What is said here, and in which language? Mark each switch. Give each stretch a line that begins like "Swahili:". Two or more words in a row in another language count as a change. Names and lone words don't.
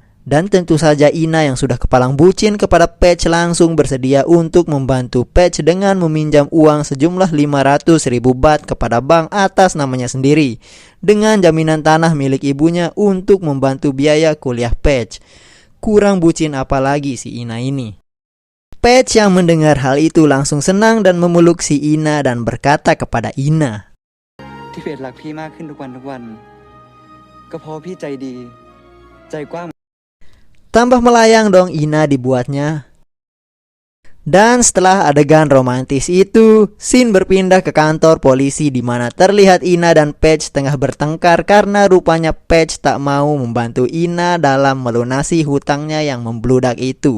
Indonesian: Dan tentu saja Ina yang sudah kepalang bucin kepada Patch langsung bersedia untuk membantu Patch dengan meminjam uang sejumlah 500.000 baht kepada bank atas namanya sendiri. Dengan jaminan tanah milik ibunya untuk membantu biaya kuliah Patch. Kurang bucin apalagi si Ina ini. Patch yang mendengar hal itu langsung senang dan memeluk si Ina dan berkata kepada Ina.
Thai: ที่เพชรรักพี่มากขึ้นทุกวันก็เพราะพี่ใจดีใจกว้าง
Indonesian: Tambah melayang dong Ina dibuatnya. Dan setelah adegan romantis itu, scene berpindah ke kantor polisi di mana terlihat Ina dan Patch tengah bertengkar karena rupanya Patch tak mau membantu Ina dalam melunasi hutangnya yang membludak itu.